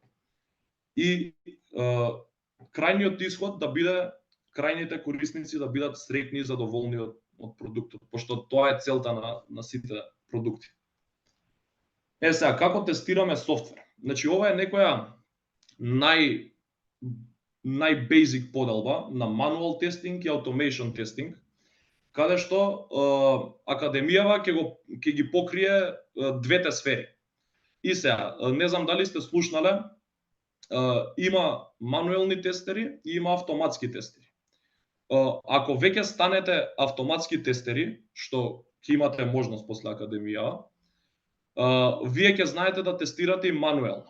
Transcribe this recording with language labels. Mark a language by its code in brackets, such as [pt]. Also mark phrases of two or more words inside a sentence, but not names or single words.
[mk] И крајниот исход да биде крајните корисници да бидат среќни и задоволни од продуктот, пошто тоа е целта на сите продукти. Сега, како тестираме софтвер? Значи, ова е некоја нај-бейзик поделба на [en] manual testing [mk] и [en] automation testing, [mk] каде што академијава ќе ги покрие двете сфери. И сега, не знам дали сте слушнале, има мануелни тестери и има автоматски тестери. Ако веќе станете автоматски тестери, што ќе имате можност после академијава, вие ќе знаете да тестирате и мануелно.